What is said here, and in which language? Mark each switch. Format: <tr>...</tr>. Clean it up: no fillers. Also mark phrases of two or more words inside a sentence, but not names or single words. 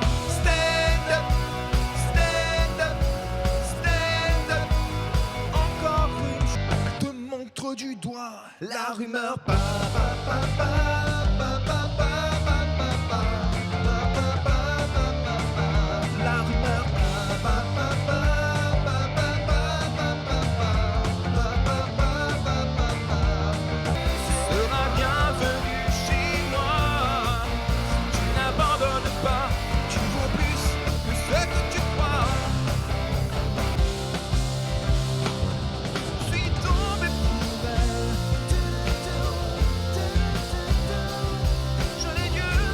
<en>Stand up, stand up, stand up.</en> <fr>Encore une fois, te montre du doigt la rumeur. Pa, pa, pa, pa, pa, pa, pa, pa, pa, pa, pa, pa, pa, pa, pa. La rumeur. Pa, pa, pa, pa, pa, pa, pa, pa, pa, pa. Sera bienvenu chez moi. Tu n'abandonnes pas, tu vaux plus que ce que tu crois. Je suis tombé pour elle. Je l'ai Dieu.</fr>